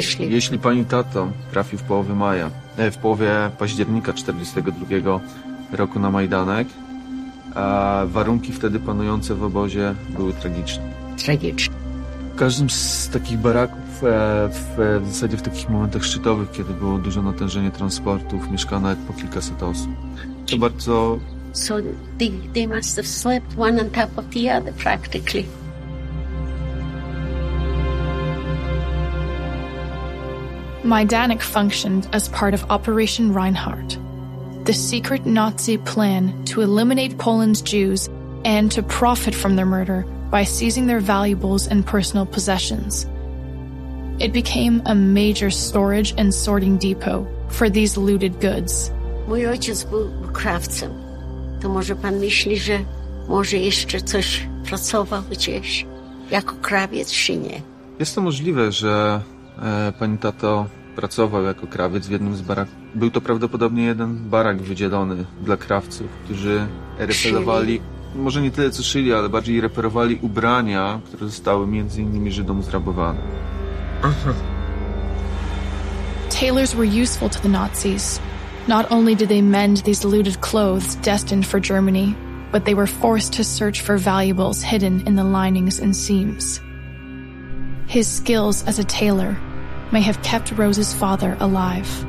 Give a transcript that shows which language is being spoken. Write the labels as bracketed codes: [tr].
[pl] Jeśli pani tato trafił w połowie maja, w połowie października 42 roku na Majdanek, warunki wtedy panujące w obozie były tragiczne. Tragiczne. W każdym z takich baraków, w zasadzie w takich momentach szczytowych, kiedy było duże natężenie transportów, mieszkano nawet po kilkaset osób. To bardzo... [en] So they must have slept one on top of the other practically. Majdanek functioned as part of Operation Reinhardt, the secret Nazi plan to eliminate Poland's Jews and to profit from their murder by seizing their valuables and personal possessions. It became a major storage and sorting depot for these looted goods. [pl] Mój ojciec był krawcem. To może pan myśli, że może jeszcze coś pracował gdzieś jako krawiec, czy nie? Jest to możliwe, że pani tato pracował jako krawiec w jednym z baraków. Był to prawdopodobnie jeden barak wydzielony dla krawców, którzy reperowali, może nie tyle co szyli, ale bardziej reperowali ubrania, które zostały między innymi Żydom zrabowane. [en] Tailors were useful to the Nazis. Not only did they mend these looted clothes destined for Germany, but they were forced to search for valuables hidden in the linings and seams. His skills as a tailor may have kept Rose's father alive.